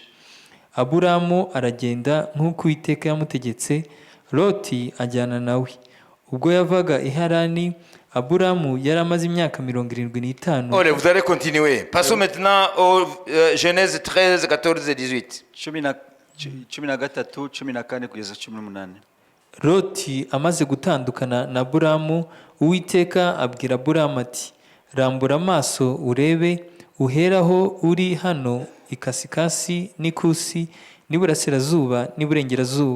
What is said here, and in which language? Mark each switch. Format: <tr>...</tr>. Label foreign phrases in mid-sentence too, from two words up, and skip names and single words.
<rw>Aburamu aragenda nk'uko Uwiteka yamutegetse, Loti ajyana nawe. ubwo yavaga i Harani, Aburamu yari amaze imyaka 75.</rw> <fr>Allez, vous allez continuer. Passons maintenant au Genèse 13, 14 et 18.</fr> <rw>13, 14 kugeza 18. Loti amaze gutandukana na Aburamu, Uwiteka abwira Aburamu ati, rambura amaso urebe, uheraho uri hano ikasikasi n'ikusi n'iburasirazuba n'iburengerazuba.</rw>